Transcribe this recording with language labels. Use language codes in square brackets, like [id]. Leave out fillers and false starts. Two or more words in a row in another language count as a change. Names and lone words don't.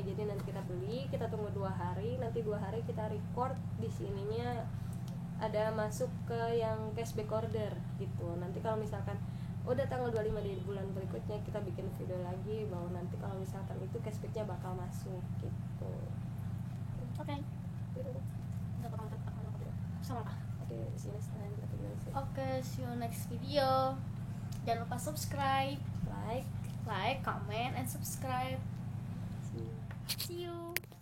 [id] Jadi nanti kita beli, kita tunggu 2 hari, nanti 2 hari kita record di sininya ada masuk ke yang [en] cashback order [id] gitu. Nanti kalau misalkan udah tanggal 25 di bulan berikutnya, kita bikin video lagi bahwa nanti kalau misalkan itu cashbacknya bakal masuk gitu. Oke. [en] See you next video. [id] Jangan lupa [en] subscribe, like, comment, and subscribe. See you.